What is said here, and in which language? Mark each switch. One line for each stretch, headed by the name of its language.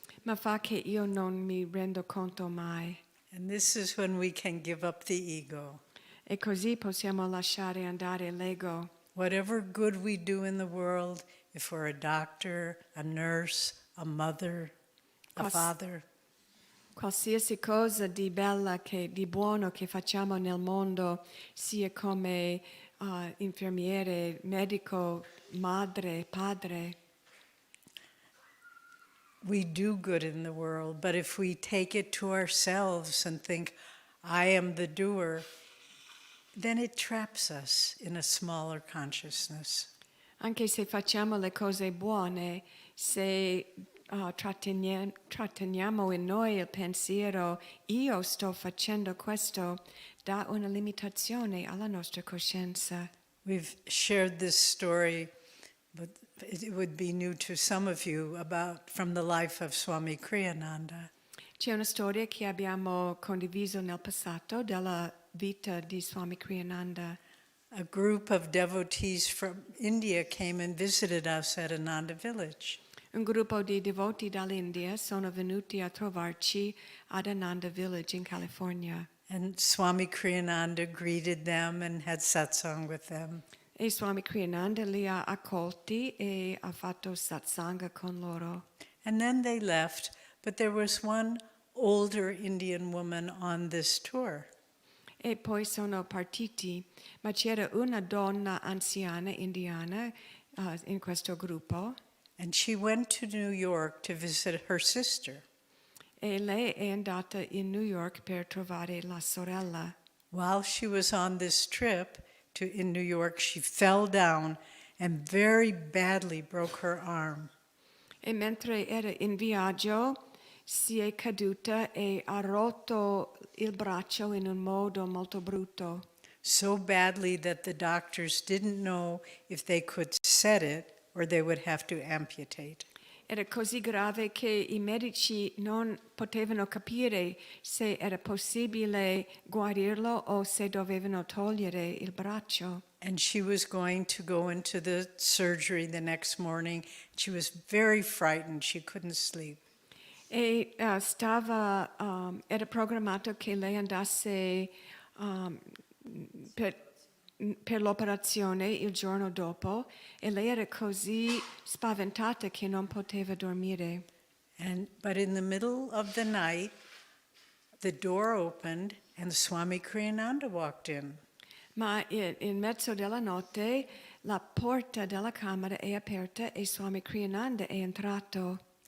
Italian: Ma fa che io non mi rendo conto mai.
English: And this is when we can give up the ego.
Italian: E così possiamo lasciare andare l'ego.
English: Whatever good we do in the world, if we're a doctor, a nurse, a mother, a father,
Italian: Qualsiasi cosa di bella, di buono che facciamo nel mondo, sia come infermiere, medico, madre, padre,
English: we do good in the world, but if we take it to ourselves and think, I am the doer, then it traps us in a smaller consciousness.
Italian: anche se facciamo le cose buone, se tratteniamo in noi il pensiero, io sto facendo questo, dà una limitazione alla nostra coscienza.
English: We've shared this story, but it would be new to some of you, from the life of Swami Kriyananda.
Italian: C'è una storia che abbiamo condiviso nel passato della vita di Swami Kriyananda.
English: A group of devotees from India came and visited us at Ananda Village.
Italian: Un gruppo di devoti dall'India sono venuti a trovarci ad Ananda Village in California.
English: And Swami Kriyananda greeted them and had satsang with them.
Italian: E Swami Kriyananda li ha accolti e ha fatto satsanga con loro.
English: And then they left, but there was one older Indian woman on this tour.
Italian: E poi sono partiti, ma c'era una donna anziana indiana in questo gruppo.
English: And she went to New York to visit her sister.
Italian: E lei è andata in New York per trovare la sorella.
English: While she was on this trip in New York, she fell down and very badly broke her arm.
Italian: E mentre era in viaggio si è caduta e ha rotto il braccio in un modo molto brutto.
English: So badly that the doctors didn't know if they could set it or they would have to amputate.
Italian: Era così grave che i medici non potevano capire se era possibile guarirlo o se dovevano togliere il braccio.
English: And she was going to go into the surgery the next morning. She was very frightened. She couldn't sleep.
Italian: E era programmato che lei andasse per l'operazione il giorno dopo e lei era così spaventata che non poteva dormire.
English: But in the middle of the night, the door opened and Swami Kriyananda walked in.
Italian: Ma in mezzo della notte la porta della camera è aperta e Swami Kriyananda è entrato.